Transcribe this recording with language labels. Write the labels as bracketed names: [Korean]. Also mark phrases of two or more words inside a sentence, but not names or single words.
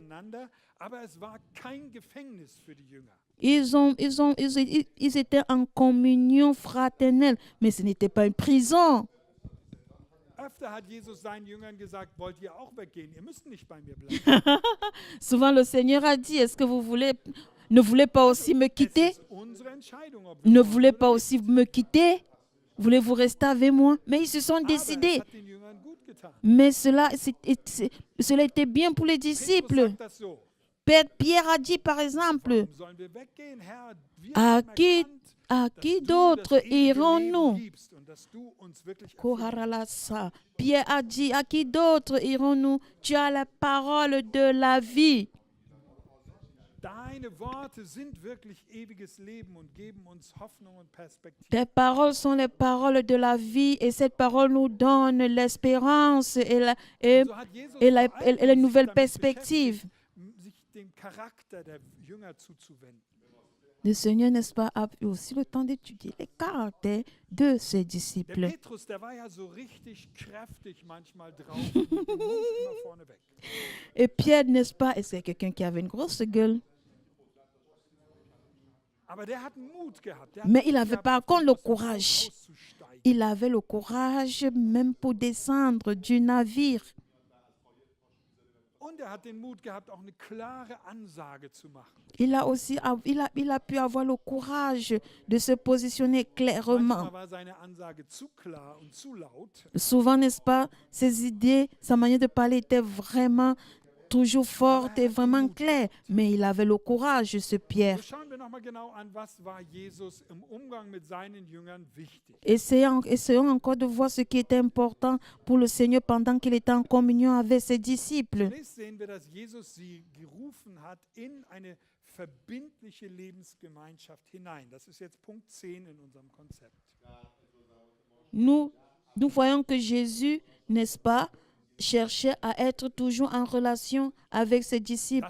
[German] Aber es war kein Gefängnis für die Jünger. [French] Ils étaient en communion fraternelle, mais ce n'était pas une prison. [German] Öfter hat Jesus seinen Jüngern gesagt, wollt ihr auch weggehen? Ihr müsst nicht bei mir bleiben. [French] Souvent, le Seigneur a dit, est-ce que ne voulez pas aussi me [German] Es [French] quitter? [German] ist unsere Entscheidung, ob wir [French] Ne [German] wollen [French] voulez [German] oder [French] pas [German] nicht. [French] aussi me quitter? Voulez-vous rester avec moi? Mais ils se sont [German] Aber es [French] décidés. [German] hat den Jüngern gut getan. [French] Mais cela était bien pour les [German] Petrus [French] disciples. [German] sagt das so. [French] Pierre a dit, par exemple, [German] Warum sollen wir weggehen, Herr? Wir [French] à [German] haben [French] qui, [German] erkannt, [French] à [German] dass [French] qui [German] du [French] d'autre [German] das ewige Leben [French] irons-nous? [German] gibst und dass du uns wirklich erfüllst. Koharalasa. [French] Pierre a dit, à qui d'autre irons-nous? Tu as la parole de la vie. [German] Deine Worte sind wirklich ewiges Leben und geben uns Hoffnung und Perspektive. [French] Tes paroles sont les paroles de la vie et cette parole nous donne l'espérance et [German] So hat Jesus [French] et la- [German] vor allem [French] et les [German] sich [French] nouvelles [German] damit [French] perspectives. [German] beschäftigt, sich dem Charakter der Jünger zuzuwenden. [French] Le Seigneur, n'est-ce pas, a eu aussi le temps d'étudier les caractères de ses [German] Der [French] disciples. [German] Petrus, der war ja so richtig kräftig manchmal drauf, mit dem Mund immer vorne weg. [French] Et Pierre, n'est-ce pas, et c'est quelqu'un qui avait une grosse gueule. [German] Aber der hat Mut gehabt. Der hat [French] Mais [German] Mut [French] il avait [German] gehabt, [French] par [German] auf den [French] contre le [German] Wasser [French] courage. [German] auszusteigen. [French] Il avait le courage même pour descendre du navire. [German] Und er hat den Mut gehabt, auch eine klare Ansage zu machen. Il a pu avoir le courage de se positionner clairement. Manchmal war seine Ansage zu klar und zu laut. [French] Souvent, n'est-ce pas, ses idées, sa manière de parler était vraiment toujours forte et vraiment claire. Mais il avait le courage, ce Pierre. [German] So schauen wir nochmal genau an, was war Jesus im Umgang mit seinen Jüngern wichtig. [French] Essayons encore de voir ce qui était important pour le Seigneur pendant qu'il était en communion avec ses disciples. [German] Zunächst sehen wir, dass Jesus sie gerufen hat in eine verbindliche Lebensgemeinschaft hinein. Das ist jetzt Punkt 10 in unserem Konzept. [French] Nous voyons que Jésus, n'est-ce pas, cherchait à être toujours en relation avec ses disciples.